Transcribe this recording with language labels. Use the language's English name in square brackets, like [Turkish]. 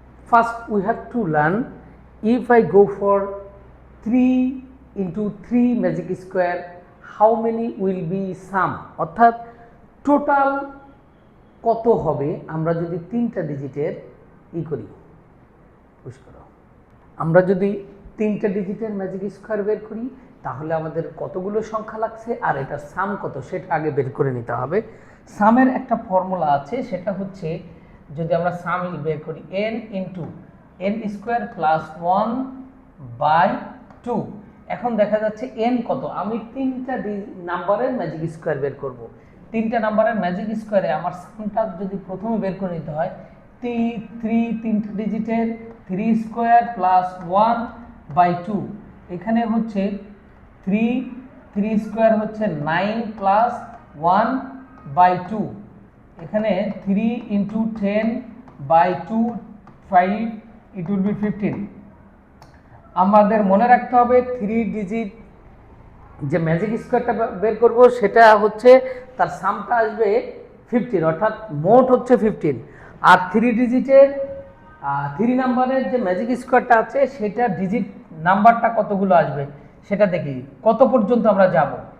[English] First we have to learn, if I go for 3 into 3 magic square, how many will be sum, [Bangla] অর্থাৎ total কত হবে আমরা যদি 3টা ডিজিটের করি। পুশ করো। আমরা যদি 3টা ডিজিটের ম্যাজিক স্কোয়ার বের করি তাহলে আমাদের কতগুলো সংখ্যা লাগছে আর এটা সাম কত সেটা আগে বের করে নিতে হবে। সামের একটা ফর্মুলা আছে, সেটা হচ্ছে যদি আমরা সাম বের করি n into n square plus 1/2। এখন দেখা যাচ্ছে n কত, আমি 3টা নাম্বারের ম্যাজিক স্কোয়ার বের করব। 3টা নাম্বারের ম্যাজিক স্কোয়ারে আমার সামটা যদি প্রথমে বের করে নিতে হয়, 3টা ডিজিটের 3 স্কোয়ার প্লাস 1/2। এখানে হচ্ছে 3 স্কোয়ার হচ্ছে 9 প্লাস 1/2। এখানে 3 ইন্টু 10/2 5, [English] it will be 15। [Bangla] আমাদের মনে রাখতে হবে 3 ডিজিট যে ম্যাজিক স্কোয়ারটা বের করব সেটা হচ্ছে তার সামটা আসবে 15, অর্থাৎ মোট হচ্ছে 15। আর 3 ডিজিটের 3 নাম্বারের যে ম্যাজিক স্কোয়ারটা আছে সেটা ডিজিট নাম্বারটা কতগুলো আসবে সেটা দেখি কত পর্যন্ত আমরা যাব।